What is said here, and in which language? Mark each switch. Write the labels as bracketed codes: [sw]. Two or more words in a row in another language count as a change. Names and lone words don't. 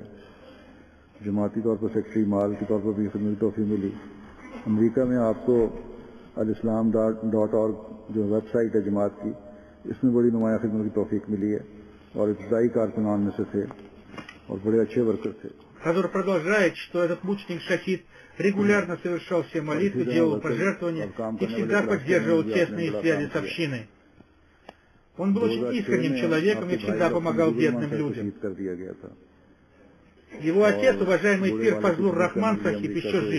[ur] جماعتی طور پر سیکرٹری مال کے طور پر بھی خدمت کی توفیق ملی. امریکہ میں آپ کو alislam.org جو ویب سائٹ ہے جماعت کی، اس میں بڑی نمایاں خدمت کی توفیق ملی ہے اور ابتدائی کارکنان میں سے تھے اور بڑے اچھے ورکر تھے. [ru] Хазур продолжает, что этот мученик-шахид регулярно совершал все молитвы, делал пожертвования и всегда поддерживал тесные связи с общиной. Он был очень искренним человеком и всегда помогал бедным людям. Его отец, уважаемый пир Фазлур-Рахман Сахиб, еще жив.